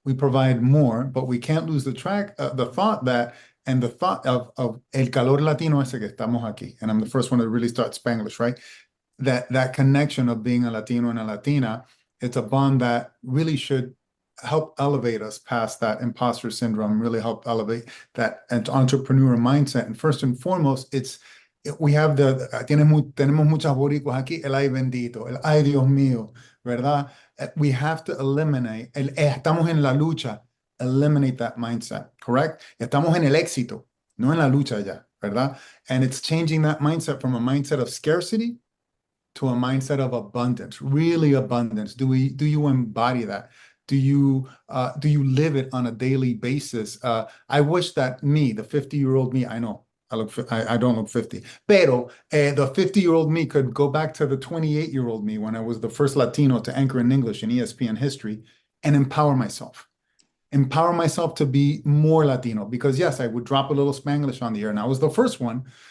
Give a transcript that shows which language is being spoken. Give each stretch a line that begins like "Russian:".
English: We provide more, but we can't lose the thought that, and the thought of
Spanish: el calor latino ese que estamos aquí.
English: And I'm the first one to really start Spanglish, right? That connection of being a Latino and a Latina, it's a bond that really should help elevate us past that imposter syndrome, really help elevate that entrepreneur mindset. And first and foremost, we have
Spanish: tenemos muchas boricuas aquí, el ay bendito, el ay Dios mío, ¿verdad?
English: We have to eliminate,
Spanish: estamos en la lucha,
English: eliminate that mindset, correct?
Spanish: Estamos en el éxito, no en la lucha ya, ¿verdad?
English: And it's changing that mindset from a mindset of scarcity to a mindset of abundance, really abundance. Do you embody that? Do you live it on a daily basis? I wish that me, the 50-year-old me, I know I don't look 50, pero the 50-year-old me could go back to the 28-year-old me when I was the first Latino to anchor in English in ESPN history and empower myself to be more Latino, because yes, I would drop a little Spanglish on the air, and I was the first one.